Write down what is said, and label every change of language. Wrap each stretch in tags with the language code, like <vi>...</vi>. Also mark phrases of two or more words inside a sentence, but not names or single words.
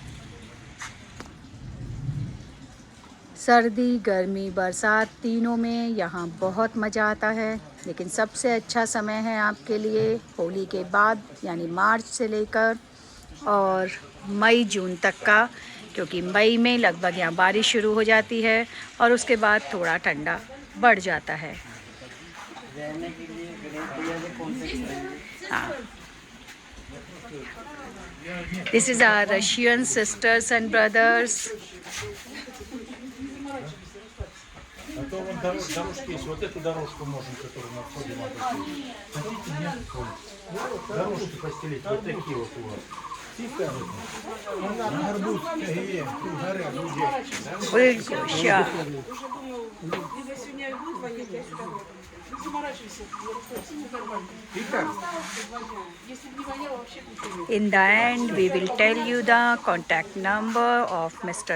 <hi>सर्दी, गर्मी, बरसात तीनों में यहाँ बहुत मज़ा आता है, लेकिन सबसे अच्छा समय है आपके लिए होली के बाद, यानी मार्च से लेकर और मई जून तक का, क्योंकि मई में लगभग यहाँ बारिश शुरू हो जाती है और उसके बाद थोड़ा ठंडा बढ़ जाता है।</hi> <en>हाँ, this is our Russian sisters and brothers.</en> <ru>А то вон дорожки есть, вот эту дорожку можем, которую на входе надо. Хотите, нет? Дорожки постелить, вот такие вот у вас.</ru> <en>In the end, we will tell you the contact number of Mr.</en>